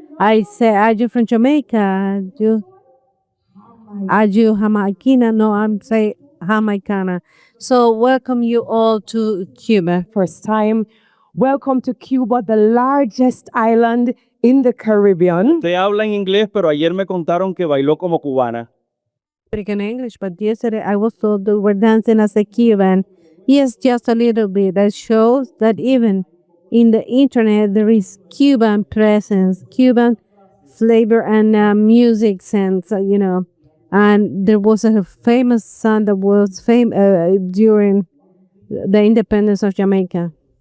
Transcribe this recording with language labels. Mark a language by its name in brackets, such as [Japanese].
[English] I say, are you from Jamaica? Are you Jamaiquina? No, I'm saying Jamaicana. So welcome you all to Cuba. first time. Welcome to Cuba, the largest island in the Caribbean. [Spanish] Usted habla en inglés, pero ayer me contaron que bailó como cubana. [English] Speaking English, but yesterday I was told that we're dancing as a Cuban. Yes, just a little bit. That shows that even in the internet there is Cuban presence, Cuban flavor and music sense, And there was a famous song that was during the independence of Jamaica.